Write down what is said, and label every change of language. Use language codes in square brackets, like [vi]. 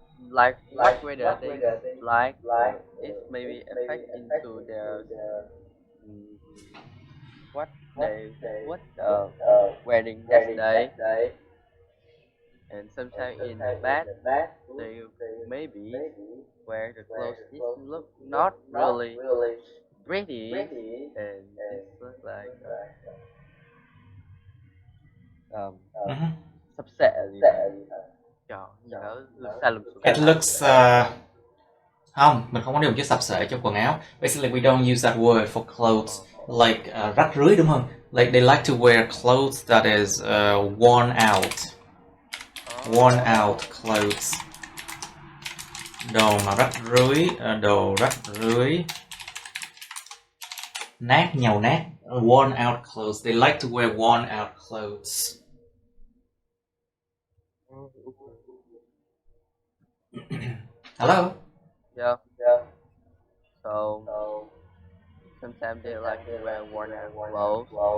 [en] like what weather they like it maybe affect into their mm, what they would wearing that day, and sometimes in the bad they maybe wear the clothes it look not really pretty, and it look like um Mhm. [vi] sập sệ gì hả? Trời, gì nó lùm xa lùm xùm. [en] It looks [vi] không, mình không có dùng chữ sập sệ trong quần áo. [en] Basically, we don't use that word for clothes like [vi] rách rưới, đúng không? [en] Like they like to wear clothes that is worn out. Worn out clothes. [vi] Đồ mà rách rưới, đồ rách rưới. Nát, nhàu nát. [en] Worn out clothes. They like to wear worn out clothes. Hello? Yeah. So sometimes they like to wear worn out clothes.